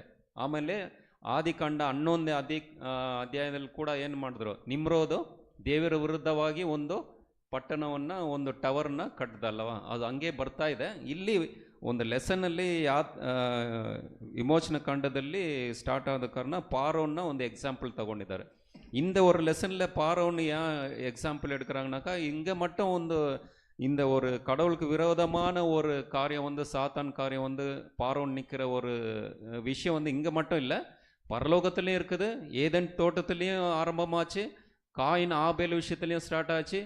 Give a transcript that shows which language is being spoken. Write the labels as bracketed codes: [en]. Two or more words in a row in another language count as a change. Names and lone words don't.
[kn] ಆಮೇಲೆ ಆದಿಕಾಂಡ 11ನೇ ಅಧ್ಯಾಯದಲ್ಲಿ ಕೂಡ ಏನು ಮಾಡಿದ್ರು, ನಿಮ್ರೋದು ದೇವರ ವಿರುದ್ಧವಾಗಿ ಒಂದು ಪಟ್ಟಣವನ್ನು, ಒಂದು ಟವರ್ನ ಕಟ್ಟಿದಲ್ಲವ, ಅದು ಹಂಗೆ ಬರ್ತಾ ಇದೆ. ಇಲ್ಲಿ ಒಂದು ಲೆಸನ್ನಲ್ಲಿ ವಿಮೋಚನ ಕಾಂಡದಲ್ಲಿ ಸ್ಟಾರ್ಟ್ ಆದ ಕಾರಣ ಪಾರೋನ್ನ ಒಂದು எக்ஸாம்பிள் தಗೊಂಡಿದ್ದಾರೆ. [ta] இந்த ஒரு லெசனில் பாரோன்னு ஏன் எக்ஸாம்பிள் எடுக்கிறாங்கனாக்கா, இங்கே மட்டும் வந்து இந்த ஒரு கடவுளுக்கு விரோதமான ஒரு காரியம் வந்து சாத்தான் காரியம் வந்து பாரோன் நிற்கிற ஒரு விஷயம் வந்து இங்கே மட்டும் இல்லை, பரலோகத்துலேயும் இருக்குது, ஏதேன் தோட்டத்துலேயும் ஆரம்பமாச்சு, காயின் ஆபேல் விஷயத்துலேயும் ஸ்டார்ட் ஆச்சு.